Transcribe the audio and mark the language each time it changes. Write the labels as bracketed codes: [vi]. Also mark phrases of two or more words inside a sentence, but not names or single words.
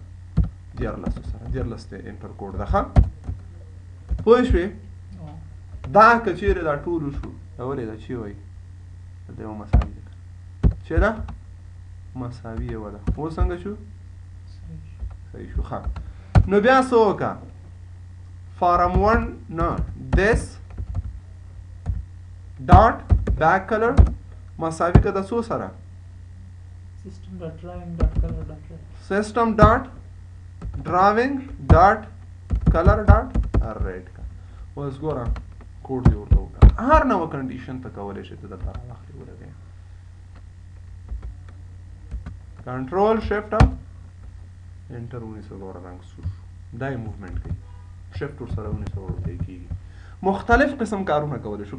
[ps] 14 سره. 14 ته انټر کوډ ده. ښه پوه شوې؟ دا که چیرې دا ټول شو دا ولې دا چی وایي دا یو مساوي ده چې ده مساوي یوه ده. اوس څنګه شو؟ صحیح شو. ښه نو بیا څه وکړه؟ فارم 1 نه [en] this dot back color [ps] مساوي که د څو سره؟ [en] system dot drawing dot color dot red کا. [ps] اوس ګوره کوډ دی ورته وکړه. هر نوه کنډیشن ته کولی شي ته دلته راواخلې ولګوې [en] control shift [ps] او انټر ونیسه. ګوره رنګ سور شو. دا یې موومنټ کوي. شفټ ورسره ونیسه ورته کېږي. مختلف قسم کارونه کولی شو.